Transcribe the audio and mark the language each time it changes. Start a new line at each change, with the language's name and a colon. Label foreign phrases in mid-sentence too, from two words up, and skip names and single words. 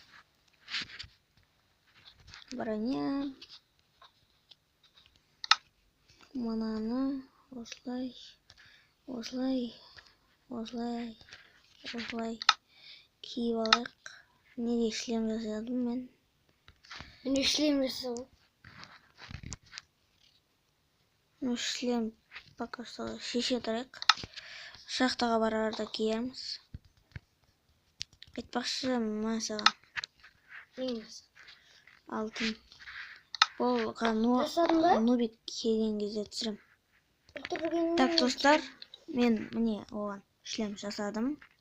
Kazakh: Броня. Мынаны осылай киіп алайық. Неге шлем жасадым мен? Мен шлем жасадым. Ну, шлем
Russian: пока что
Kazakh: шеше тұрайық. Шахтаға барарда киеміз. Айтпақшы масаға. Неңіз? Алтын. Болға нубик келген кезде түсірім. Так, достар, мен міне оған шлем жасадым.